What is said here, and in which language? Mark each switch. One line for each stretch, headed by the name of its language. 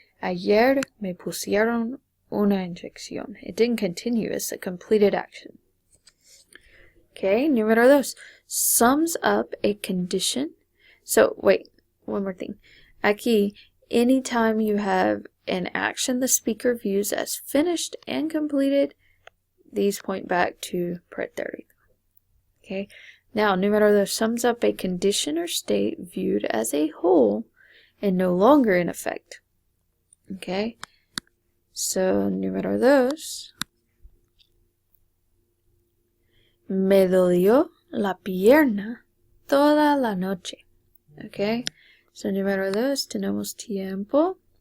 Spanish: Ayer me pusieron una inyección.
English: It didn't continue, it's a completed action. Okay, número dos, sums up a condition. So, wait, one more thing. Aquí, anytime you have an action the speaker views as finished and completed, these point back to preterite. Okay, now, número dos sums up a condition or state viewed as a whole and no longer in effect.
Spanish: Okay, so número dos, me dolió la pierna toda la noche. Okay, so número dos tenemos tiempo.